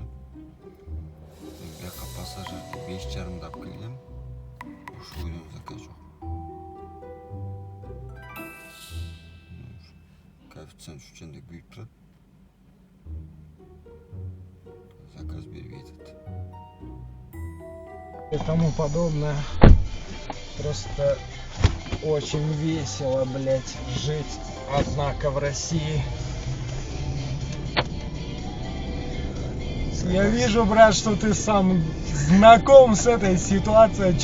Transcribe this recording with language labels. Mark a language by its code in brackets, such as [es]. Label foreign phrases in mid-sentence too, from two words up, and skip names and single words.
[ky] Бияка пассажирди 5,5 алып келгем. Ушул ойдон заказ жок. Коэффициент үчүндө күйүп турат. Заказ бербей атат. [ru] И тому подобное. Просто очень весело, блять, жить, однако, в России. Я вижу, брат, что ты сам знаком с этой ситуацией.